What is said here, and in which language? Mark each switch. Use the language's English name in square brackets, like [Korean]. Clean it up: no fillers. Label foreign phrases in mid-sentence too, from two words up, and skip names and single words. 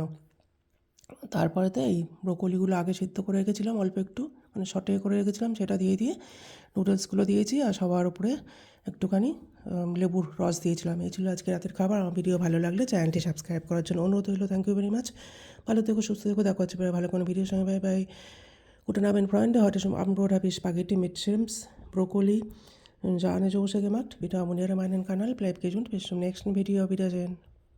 [Bangla] তারপরেতে এই ব্রোকলিগুলো আগে সিদ্ধ করে রেখেছিলাম অল্প একটু, মানে সটে করে রেখেছিলাম, সেটা দিয়ে নুডলসগুলো দিয়েছি। আর সবার উপরে একটুখানি লেবুর রস দিয়েছিলাম। এই ছিল আজকে রাতের খাবার। আমার ভিডিও ভালো লাগলে চ্যানেলটি সাবস্ক্রাইব করার জন্য অনুরোধ রইল। [English] thank you very much. [Bangla] ভালো থেকো, সুস্থ থেকো, দেখা হচ্ছে ভালো কোনো ভিডিওর সঙ্গে। [English] bye bye. [German] Guten Abend, Freunde. Heute zum Abendbrot habe ich Spaghetti mit Shrimps, Brokkoli und Sahnesoße gemacht. Bitte abonniere meinen Kanal. Bleibt gesund. Bis zum nächsten Video. Auf Wiedersehen.